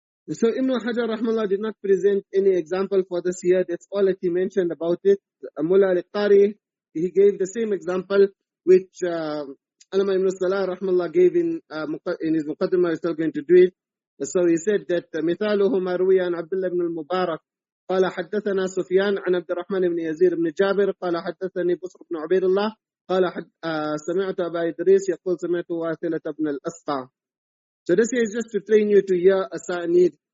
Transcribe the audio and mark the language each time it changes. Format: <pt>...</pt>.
<en>So Ibn Hajar rahmallah did not present any example for this here. That's all that he mentioned about it. Mullah al-Qari, he gave the same example which Allama ibn Salah rahmallah gave in his Muqaddimah. He's still going to do it. So he said that</en> <ar>مثاله ما روي عن عبد الله بن المبارك قال حدثنا سفيان عن عبد الرحمن بن يزيد بن جابر قال حدثني بصر بن عبيد الله قال سمعت أبا إدريس يقول سمعت واثلة بن الأسقع.</ar> <en>So this is just to train you to hear Asānīd.</en>